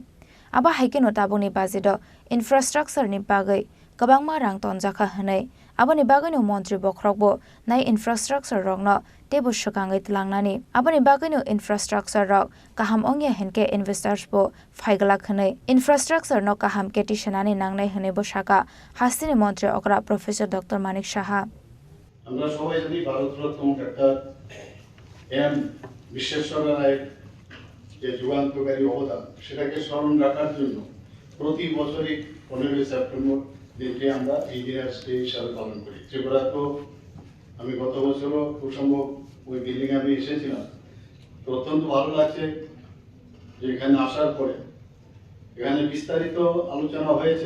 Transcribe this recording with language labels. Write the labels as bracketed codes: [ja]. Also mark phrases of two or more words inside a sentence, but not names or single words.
[trp] Aba haikeno taboni bajedo infrastructure ni bagai kabangma rang tonjaka hanai aboni bagani mantri bokrokbo nai infrastructure rogno tebo shukangai tlangnani aboni bagani infrastructure rok kaham ongya henke investors bo faigala khanai infrastructure no kaham ketishanani nangnai hanai bo shaka hastini mantri okra [en] professor Dr. [trp] Manik Shaha [bn] আমরা সবাই জানি ভারতরত্ন ডাক্তার এম বিশ্বেশ্বর রায় যে যুগান্তকারী অবদান সেটাকে স্মরণ রাখার জন্য প্রতি বছরই 15 সেপ্টেম্বর দিনটি আমরা [en] Engineers Day [bn] হিসাবে পালন করি। ত্রিপুরা তো আমি গত বছরও খুব সম্ভব ওই বিল্ডিং আমি এসেছিলাম, তো অত্যন্ত ভালো লাগছে যে এখানে আসার পরে এখানে বিস্তারিত আলোচনা হয়েছে।